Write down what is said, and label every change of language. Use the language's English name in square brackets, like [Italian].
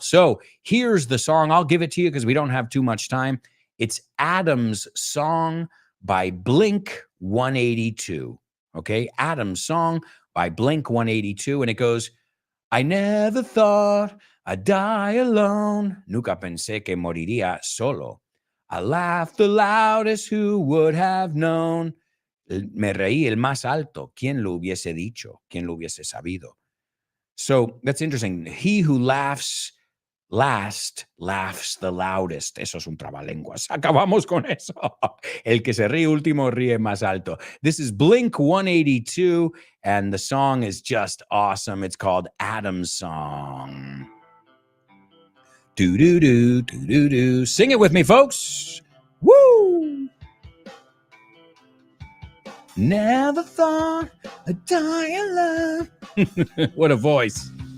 [English] So here's the song. I'll give it to you because we don't have too much time. It's Adam's Song by Blink 182. Okay, Adam's Song by Blink 182. And it goes, I never thought I'd die alone. [Spanish] Nunca pensé que moriría solo. [English] I laughed the loudest, who would have known? [Spanish] Me reí el más alto. ¿Quién lo hubiese dicho? ¿Quién lo hubiese sabido? [English] So that's interesting. He who laughs last laughs the loudest. [Spanish] Eso es un trabalenguas. Acabamos con eso. El que se ríe último ríe más alto. [English] This is Blink 182, and the song is just awesome. It's called Adam's Song. Do-do-do, do-do-do. Sing it with me, folks. Woo! Never thought I'd die alone. What a voice.